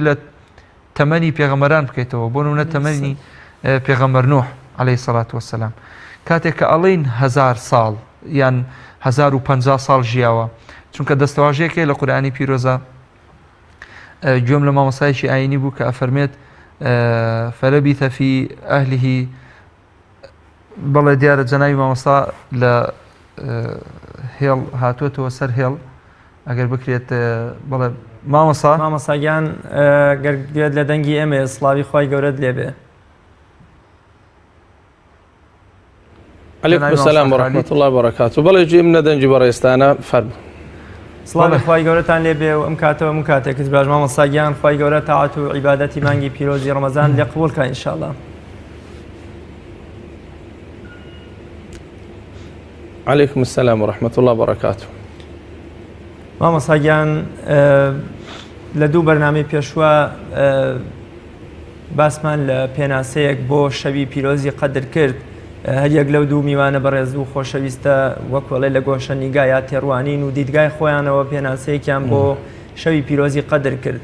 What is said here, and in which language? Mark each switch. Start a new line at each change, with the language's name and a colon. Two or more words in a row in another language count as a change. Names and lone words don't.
Central Kurdish: لە تەمەنی پێغەمبەران بکەیتەوە بۆ نمونە تەمەنی پێغەمبەر نوح
Arabic: عەلەیهی سەڵات وەسەلام
Central Kurdish: کاتێک کە ئەڵێن 1000 ساڵ یان 1050 ساڵ ژیاوە چونکە دەستەواژەیەکێ لە قورئانی پیرۆزە گوێم لە مامۆستایەکی ئاینی بوو کە ئەفەرمێت
Arabic: فەلەبیث فی ئەهلیه
Central Kurdish: بەڵێ دیارە جەناوی مامۆستا لە هێڵ هاتووەتەوە سەر هێڵ ئەگەر بکرێت بەڵێ مامۆستاگیان گەرگوێت لە دەنگی ئێمە سڵاوی خوای گەورەت لێبێ.
Arabic: عليكم السلام ورحمة الله وبركاته.
Central Kurdish: بەڵێ جێم نەدەنجی بەڕێستانە فەرمە. سڵاوی خوای گەورەتان لێبێ و ئەم کاتەوە من کاتێکت باش مامۆستاگیان خوای گەورە تاعات و عیبادەتی مانگی پیرۆزی ڕەمەزان لێ قبوڵ کە ئینشاءالله.
Arabic: عليكم السلام ورحمة الله وبركاته.
Central Kurdish: مامۆستاگیان لە دوو بەرنامەی پێشوە باسمان لە پێناسەیەک بۆ شەوی پیرۆزی قەدر کرد هەر یەک لەو دوو میوانە بەڕێز و خۆشەویستە وەکوەڵێ لە گۆشە نیگایە تێڕوانین و دیدگای خۆیانەوە پێناسەیەکیان بۆ شەوی پیرۆزی قەدر کرد.